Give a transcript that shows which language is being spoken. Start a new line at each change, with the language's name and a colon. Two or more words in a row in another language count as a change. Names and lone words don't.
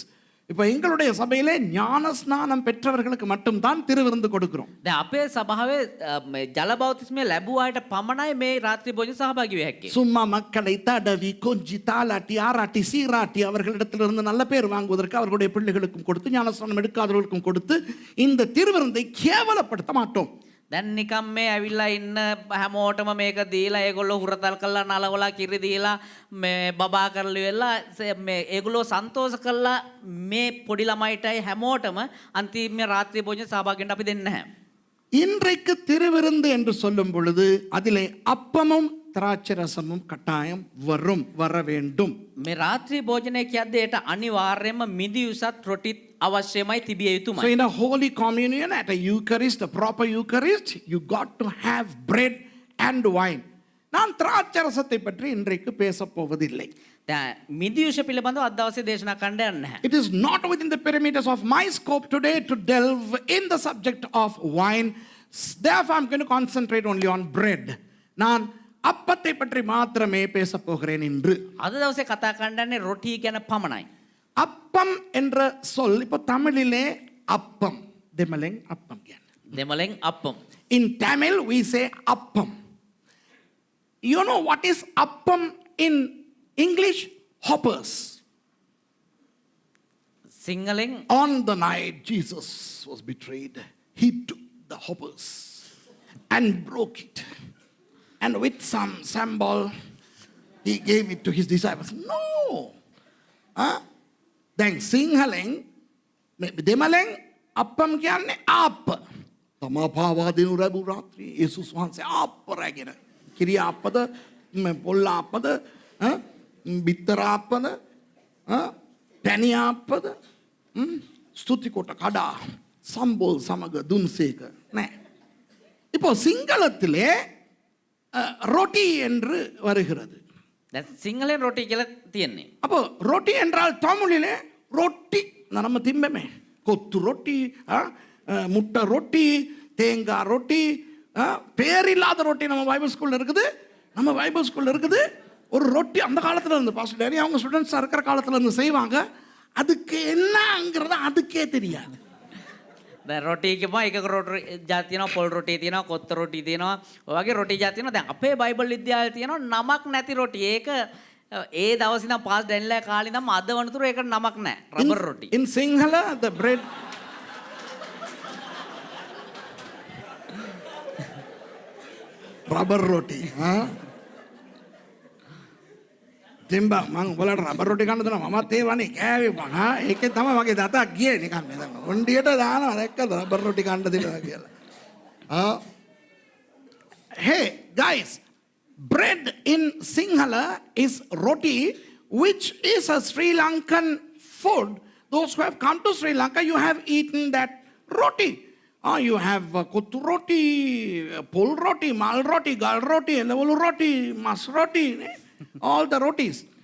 Tamil: இப்போ எங்களுடைய சபையிலே ஞான ஸ்நானம் பெற்றவர்களுக்கு மட்டும் தான் திருவிருந்து கொடுக்கிறோம்.
Sinhala: දැන් අපේ සභාවේ මේ ජල බෞතිස්මය ලැබුව අයට පමණයි මේ රාත්‍රී භෝජන සහභාගී වෙ හැක්කේ.
Tamil: சும்மா மக்களை தடவி கொஞ்சி தாலாட்டி ஆராட்டி சீராட்டி அவர்களிடத்திலிருந்து நல்ல பேர் வாங்குவதற்கு அவர்களுடைய பிள்ளைகளுக்கும் கொடுத்து ஞானஸ்நானம் எடுக்காதவர்களுக்கும் கொடுத்து இந்த திருவிருந்தை கேவலப்படுத்த மாட்டோம்.
Sinhala: දැන් නිකම් මේ ඇවිල්ලා ඉන්න හැමෝටම මේක දීලා ඒගොල්ලෝ හුරතල් කරලා නලවලා කිරි දීලා මේ බබා කරලි වෙලා මේ ඒගොල්ලෝ සන්තෝෂ කරලා මේ පොඩි ළමයිටයි හැමෝටම අන්තිම රාත්‍රී භෝජන සහභාගී වෙන්න අපි දෙන්නේ නැහැ.
Tamil: இன்றைக்கு திருவிருந்து என்று சொல்லும் பொழுது அதிலே அப்பமும் திராட்சை ரசமும் கட்டாயம் வர வேண்டும்.
Sinhala: මේ රාත්‍රී භෝජනය කියද්දී ඒට අනිවාර්යයෙන්ම මිදිඋසත් රොටිත් අවශ්‍යමයි තිබිය යුතුමයි.
English: So in a Holy Communion, at a Eucharist, a proper Eucharist, you got to have bread and wine.
Tamil: நான் திராட்சை ரசத்தை பற்றி இன்றைக்கு பேசப் போவதில்லை.
Sinhala: දැන් මිදිඋෂ පිළිබඳව අද දවසේ දේශනා කරන්න යන්නේ නැහැ.
English: It is not within the perimeters of my scope today to delve in the subject of wine. Therefore, I'm going to concentrate only on bread.
Tamil: நான் அப்பத்தை பற்றி மாத்திரமே பேசப் போகிறேன் இன்று.
Sinhala: අද දවසේ කතා කරන්න යන්නේ රොටි ගැන පමණයි.
Tamil: அப்பம் என்ற சொல் இப்போ தமிழிலே அப்பம்,
Sinhala: දෙමළෙන් அப்பம் කියන්නේ. දෙමළෙන් අප්පම්.
English: In Tamil we say appam. You know what is appam in English? Hoppers.
Sinhala: සිංහලෙන්
English: On the night Jesus was betrayed, he took the hoppers and broke it and with some symbol, he gave it to his disciples. No.
Sinhala: දැන් සිංහලෙන් දෙමළෙන් අප්පම් කියන්නේ ආප්ප. තමා පාවා දෙනු රැබු රාත්‍රී යේසුස් වහන්සේ ආප්ප රැගෙන. කිරි ආප්පද පොල් ආප්පද බිත්තර ආප්පද පැණි ආප්පද ස්තුති කොට කඩා සම්බෝල් සමග දුන්සේක නෑ.
Tamil: இப்போ சிங்களத்திலே ரொட்டி என்று வருகிறது.
Sinhala: දැන් සිංහලෙන් රොටි කියලා තියෙන්නේ.
Tamil: அப்போ ரொட்டி என்றால் தமிழிலே ரொட்டி நம்ம திம்பமே கொத்து ரொட்டி முட்டை ரொட்டி தேங்காய் ரொட்டி பேரில்லாத ரொட்டி நம்ம
English: Bible schoolla
Tamil: இருக்குது. நம்ம
English: Bible schoolla
Tamil: இருக்குது ஒரு ரொட்டி அந்த காலத்துல இருந்து பாஸ்டர் டேனி அவங்க ஸ்டூடெண்ட்ஸா இருக்கிற காலத்துல இருந்து செய்வாங்க. அதுக்கு என்னங்கிறது அதுக்கே தெரியாது.
Sinhala: දැන් රොටි කියපුවා එකක රොටි ජාති තියෙනවා, පොල් රොටි තියෙනවා, කොත්ත රොටි තියෙනවා. ඔය වගේ රොටි ජාති තියෙනවා. දැන් අපේ බයිබල් විද්‍යාලේ තියෙනවා නමක් නැති රොටි. ඒක ඒ දවස් ඉඳන් පාස් ඩැන්ලා කාලේ ඉඳන් අද වනතුරු ඒකට නමක් නැහැ. රබර් රොටි.
English: In Sinhala the bread rubber roti.
Sinhala: තිම්බා මං උඹලට රබර් රොටි කන්න දෙනවා. මමත් ඒ වනේ කෑවේ මං. ඒකෙන් තමයි මගේ දතක් ගියේ නිකන් මෙතන. ඔණ්ඩියට දානවා දැක්කද රබර් රොටි කන්න දෙනවා කියලා.
English: Hey guys, bread in Sinhala is roti, which is a Sri Lankan food. Those who have come to Sri Lanka, you have eaten that roti. You have kottu roti, pol roti, mal roti, gal roti, level roti, mas roti, all the rotis.